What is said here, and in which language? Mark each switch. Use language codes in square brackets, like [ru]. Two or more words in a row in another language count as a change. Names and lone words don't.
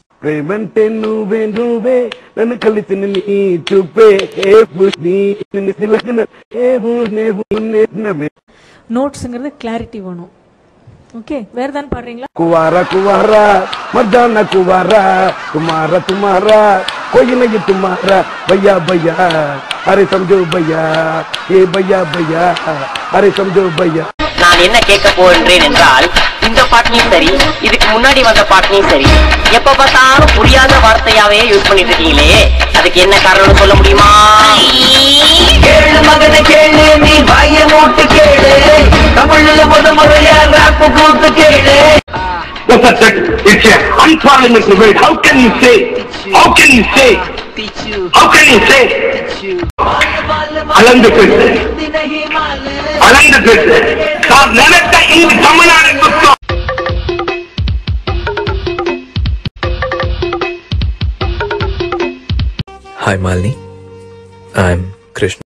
[ta] நோட்ஸ்ங்கிறது கிளாரிட்டி வேணும். ஓகே, வேற தான் பாடுறீங்களா? [hi] कुँवारा कुँवारा मर्दाना कुँवारा तुम्हारा तुम्हारा कोई नहीं तुम्हारा भैया भैया, अरे समझो भैया, ये भैया भैया, अरे समझो भैया. [ta] நான் என்ன கேட்க போகின்றேன் என்றால், இந்த பாட்டியும் சரி, இதுக்கு முன்னாடி வந்த பாட்டியும் சரி, எப்ப பார்த்தாலும் புரியாத வார்த்தையாவே யூஸ் பண்ணிட்டு இருக்கீங்களே, அதுக்கு என்ன காரணம் சொல்ல முடியுமா? கேளு மகனை கேளு, நீ வாய மூட்டு கேளு, தமிழ்ல முறையா ராப்பு கூட்டு கேளு. [en] It's an unparliamentary word. How can you say? How can you say? How can you say? [ta] அளந்து பேசு, அளந்து பேசு. நான் நினைத்த இந்த தமிழ்நாடு புத்தம். [en] Hi Malini, I'm Krishnan.